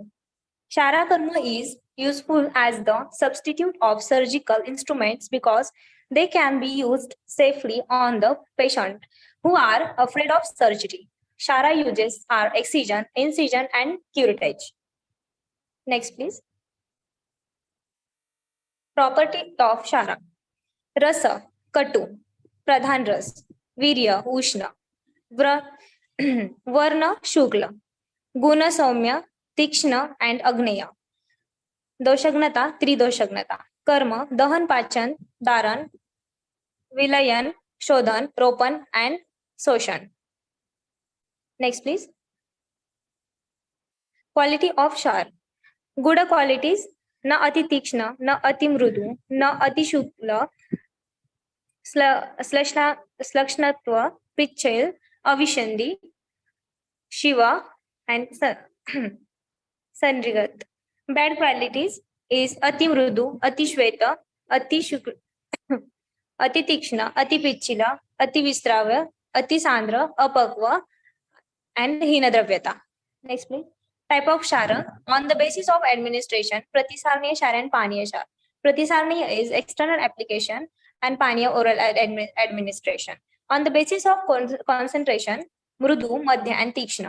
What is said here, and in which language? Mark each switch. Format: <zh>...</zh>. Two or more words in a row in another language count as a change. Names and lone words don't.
<en>Shara Karma is useful as the substitute of surgical instruments because they can be used safely on the patient who are afraid of surgery. Shara uses are excision, incision, and curettage. Next, please. Property of Shara.</en> <sa>Rasa, Katu, Pradhan Ras, Virya, Ushna, Varna, Shukla, Guna, Saumya, Tikshna, and Agneya. Doshagnata, Tridoshagnata.</sa> <en>Karma,</en> <sa>Dahan, Pachan, Dharan, Vilayan, Shodhan, Ropan,</sa> <en>and Soshan. Next, please. Quality of Shar. Good qualities,</en> <sa>na ati tikshna, na ati mrudu, na ati shukla, slakshnatva, pichel, avishandi,</sa> <en>shiva, and sanrigat. Bad qualities is</en> <sa>ati mrudu, ati shweta, ati shukla, ati tikshna, ati pichila, ati vistravya, ati sandra, apakva,</sa> <en>and hinadravyata. Next, please. Type of Shara. On the basis of administration, Pratisarniya Shara and Paniya Shara. Pratisarniya is external application and Paniya oral administration. On the basis of concentration, Mrudu, Madhya, and Tikshna.</en>